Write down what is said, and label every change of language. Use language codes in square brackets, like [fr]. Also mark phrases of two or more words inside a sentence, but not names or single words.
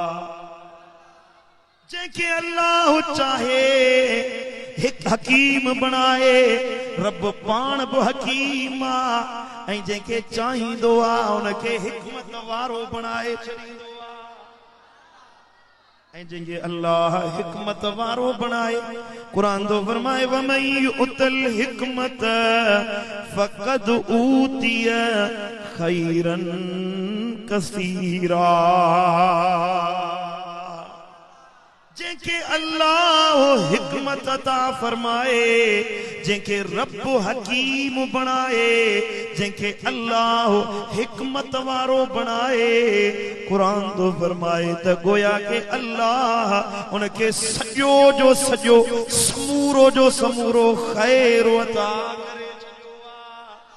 [sd] जंहिंखे अल्लाह चाहे हिक हकीम बनाए, रब पाण बि हकीम आहे, ऐं जंहिंखे चाहींदो आहे उनखे हिकमत वारो बनाए छॾींदो आहे। ऐं जंहिंखे अल्लाह हिकमत वारो बनाए, कुरान तो फरमाए [ar] ومن يؤت الحكمة فقد أوتي خيرا كثيرا. [sd] जंहिंखे अल्लाह हिकमत अता फरमाए, जंहिंखे रब हकीम बनाए, जंहिंखे अल्लाह हिकमत वारो बनाए, कुरान तो फरमाए त गोया के अल्लाह उनखे सॼो जो सॼो समूरो जो समूरो खैर अता करे छॾियो आहे।